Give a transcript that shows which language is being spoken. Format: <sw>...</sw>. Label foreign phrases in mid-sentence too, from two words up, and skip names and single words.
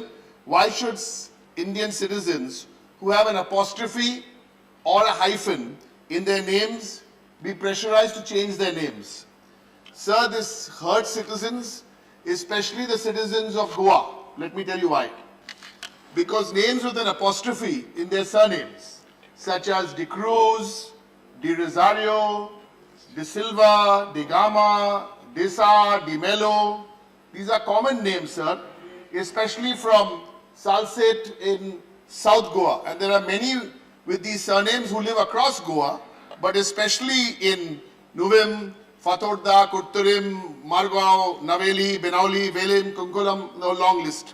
<en>Why should Indian citizens who have an apostrophe or a hyphen in their names be pressurized to change their names? Sir, this hurts citizens, especially the citizens of Goa. Let me tell you why. Because names with an apostrophe in their surnames, such as De Cruz, De Rosario, De Silva, De Gama, Desa, De Mello, these are common names, sir, especially from Salsette in South Goa. And there are many with these surnames who live across Goa, but especially in Nuvim, Fatorda, Kutturim, Margao, Naveli, Benauli, Velim, Kunkulam, no long list.</en>